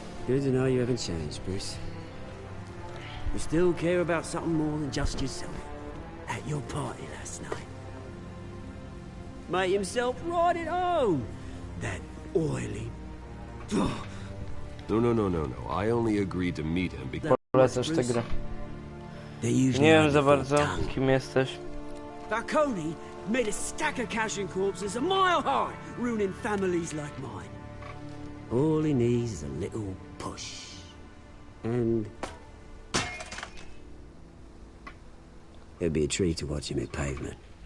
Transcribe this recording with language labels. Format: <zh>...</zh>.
<en>good to know you haven't changed, Bruce. You still care about something more than just yourself. At your party last night. Made himself right at home. That oily... No. I only agreed to meet him because...</en> <pl>Polecasz tę grę. Nie wiem za bardzo, kim jesteś.</pl> <en>Falcone made a stack of cashing corpses a mile high, ruining families like mine. All he needs is a little push. And... it'd be a treat to watch him hit pavement.</en>